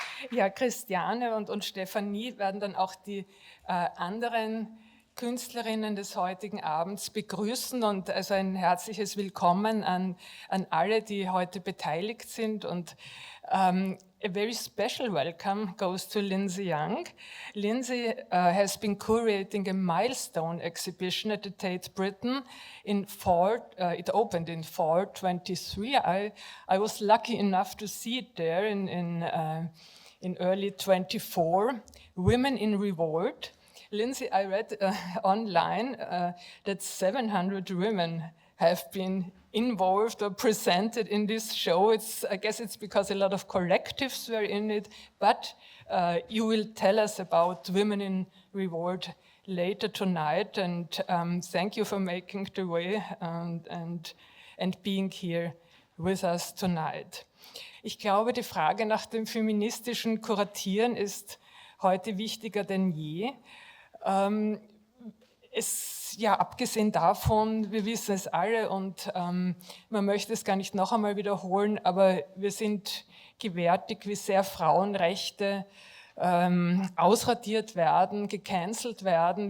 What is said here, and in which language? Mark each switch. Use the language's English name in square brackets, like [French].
[German] Ja, Christiane und Stefanie werden dann auch die anderen Künstlerinnen des heutigen Abends begrüßen und also ein herzliches Willkommen an alle, die heute beteiligt sind und [English] a very special welcome goes to Linsey Young. Linsey has been curating a Meilenstein exhibition at the Tate Britain in fall. It opened in fall 23. I was lucky enough to see it there in early 24, Women in Revolt. Linsey, I read online that 700 women have been involved or presented in this show. I guess it's because a lot of collectives were in it, but you will tell us about Women in Revolt later tonight, and thank you for making the way and being here with us tonight. [German] Ich glaube, die Frage nach dem feministischen Kuratieren ist heute wichtiger denn je. Abgesehen davon, wir wissen es alle und man möchte es gar nicht noch einmal wiederholen, aber wir sind gewärtig, wie sehr Frauenrechte ausradiert werden, gecancelt werden.